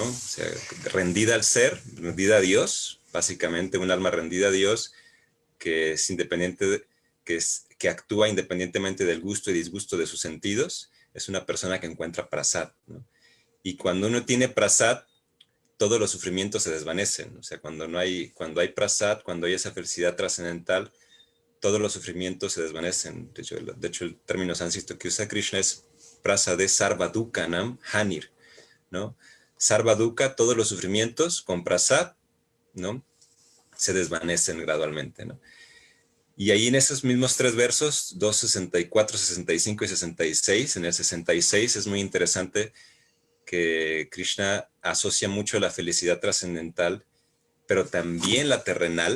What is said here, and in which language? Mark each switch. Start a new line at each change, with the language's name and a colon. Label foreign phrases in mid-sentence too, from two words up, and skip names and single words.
Spanish: O sea, rendida al ser, rendida a Dios, básicamente un alma rendida a Dios que es independiente, que actúa independientemente del gusto y disgusto de sus sentidos. Es una persona que encuentra prasad, ¿no? Y cuando uno tiene prasad, todos los sufrimientos se desvanecen. O sea, cuando hay prasad, cuando hay esa felicidad trascendental, todos los sufrimientos se desvanecen. De hecho el término sánscrito que usa Krishna es
Sanskrit: prasade sarvadukanam hanir,
Spanish: ¿no? Sarvaduka, todos los sufrimientos, con prasad, ¿no? Se desvanecen gradualmente, ¿no? Y ahí en esos mismos 3 versos, 2, 64, 65 y 66, en el 66 es muy interesante que Krishna asocia mucho la felicidad trascendental, pero también la terrenal.